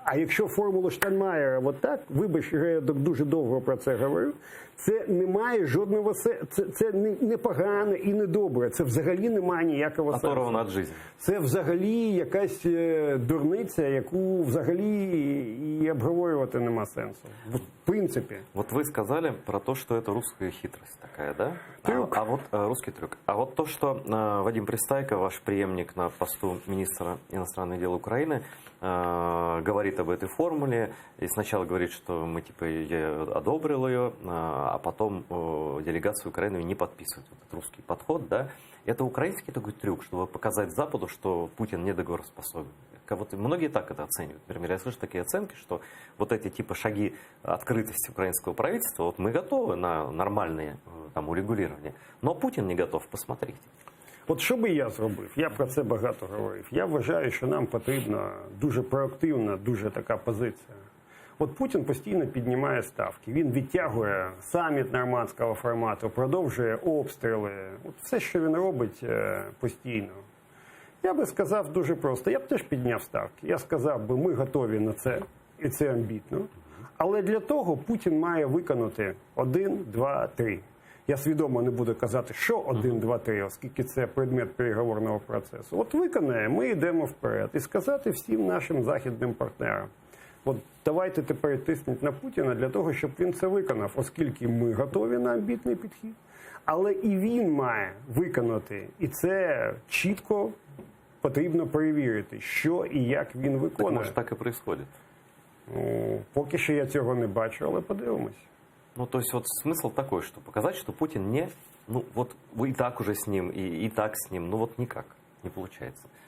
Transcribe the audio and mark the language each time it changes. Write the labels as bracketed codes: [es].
[uk] А якщо формула Штайнмаєра от так, вибач, я дуже довго про це говорю, це не має жодного це не погано і не добре. Це взагалі не має ніякого сенсу. Це взагалі якась дурниця, яку взагалі і обговорювати нема сенсу. [ru] В принципе. Вот вы сказали про то, что это русская хитрость такая, да? Трюк. Русский трюк. А вот то, что Вадим Пристайко, ваш преемник на посту министра иностранных дел Украины, говорит об этой формуле, и сначала говорит, что мы типа одобрил ее, а потом делегация Украины не подписывает этот русский подход, да? Это украинский такой трюк, чтобы показать Западу, что Путин недоговороспособен. Вот многие так это оценивают. Например, я слышу такие оценки, что вот эти типа шаги открытости украинского правительства, вот мы готовы на нормальные там урегулирования, но Путин не готов, посмотрите. [uk] От що би я зробив? Я про це багато говорив. Я вважаю, що нам потрібна дуже проактивна, дуже така позиція. От Путін постійно піднімає ставки. Він відтягує саміт нормандського формату, продовжує обстріли. От все, що він робить постійно. Я би сказав дуже просто. Я б теж підняв ставки. Я сказав би, ми готові на це, і це амбітно. Але для того Путін має виконати 1, 2, 3. Я свідомо не буду казати, що 1, 2, 3, оскільки це предмет переговорного процесу. От виконає, ми йдемо вперед. І сказати всім нашим західним партнерам, от давайте тепер тисніть на Путіна для того, щоб він це виконав, оскільки ми готові на амбітний підхід. Але і він має виконати. І це чітко потрібно перевірити, що і як він виконує. Так, може, так і відбувається? Ну, поки що я цього не бачу, але подивимось. [ru] Ну, то есть, вот смысл такой, что показать, что Путин не, ну, вот вы и так уже с ним, и так с ним, ну, вот никак, не получается.